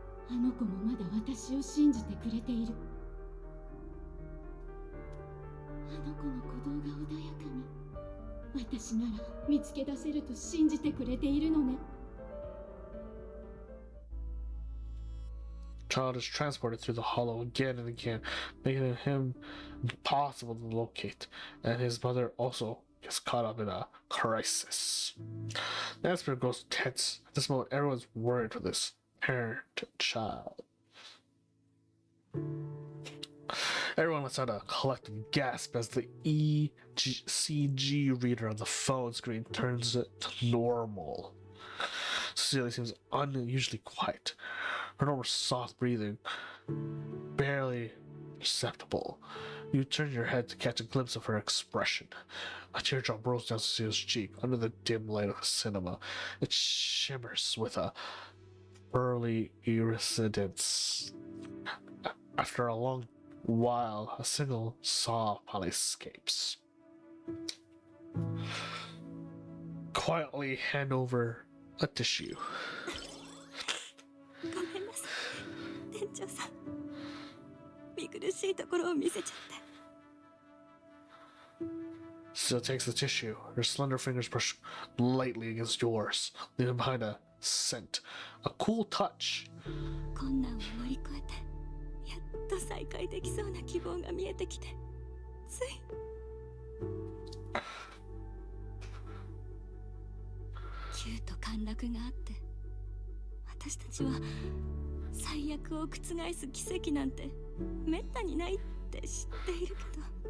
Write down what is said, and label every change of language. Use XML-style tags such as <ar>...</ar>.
<ja>あの子もまだ私を信じてくれている。あの子の鼓動が穏やかに、私なら見つけ出せると信じてくれているのね。</ja> <en>Child is transported through the hollow again and again, making him impossible to locate, and his mother also gets caught up in a crisis. The atmosphere grows tense. At this moment, everyone's worried for this parent child. Everyone lets out a collective gasp as the ECG reader on the phone screen turns it to normal. Cecilia seems unusually quiet. Her normal soft breathing barely perceptible. You turn your head to catch a glimpse of her expression. A teardrop rolls down Cecilia's cheek under the dim light of the cinema. It shimmers with a pearly iridescence. After a long while, a single sob finally escapes. Quietly hand over a tissue.</en> <ja>ごめんなさい店長さん見苦しいところを見せちゃって</ja> <en>Cecilia takes the tissue. Her slender fingers brush lightly against yours, leaving behind a scent, a cool touch.</en> <ja>困難を乗り越えてやっと再会できそうな希望が見えてきてつい急と陥落があって私たちは最悪を覆す奇跡なんてめったにないって知っているけど</ja>